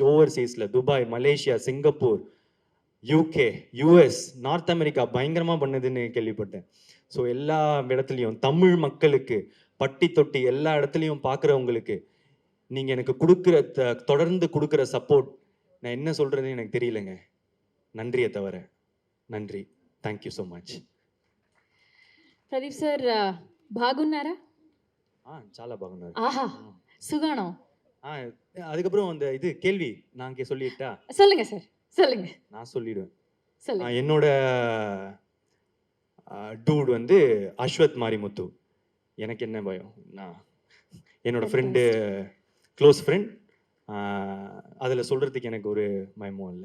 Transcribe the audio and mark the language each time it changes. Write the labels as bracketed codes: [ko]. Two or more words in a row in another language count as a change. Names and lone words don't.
[ta] ஓவர்சீஸில் துபாய், மலேசியா, சிங்கப்பூர், UK, US, நார்த் அமெரிக்கா பயங்கரமாக பண்ணுதுன்னு கேள்விப்பட்டேன். ஸோ எல்லா இடத்துலையும் தமிழ் மக்களுக்கு பட்டி தொட்டி எல்லா இடத்துலையும் பார்க்குறவங்களுக்கு நீங்கள் எனக்கு தொடர்ந்து கொடுக்குற சப்போர்ட் நான் என்ன சொல்கிறதுன்னு எனக்கு தெரியலங்க. நன்றியை தவிர நன்றி. [en] thank you so much. [te] ప్రదీప్ సార్ బాగున్నారా? చాలా బాగున్నారు. ఆహా సుగాణం. [ta] அதுக்கப்புறம் அந்த இது கேள்வி நான் இங்கே சொல்லிட்டா? சொல்லுங்க சார், சொல்லுங்க. நான் சொல்லிடுவேன். சொல்லுங்க. என்னோட டூட் வந்து அஸ்வத் மாரிமுத்து. எனக்கு என்ன பயம், நான் என்னோட ஃப்ரெண்டு, [en] close friend, [ta] அதில் சொல்கிறதுக்கு எனக்கு ஒரு பயமும் இல்லை.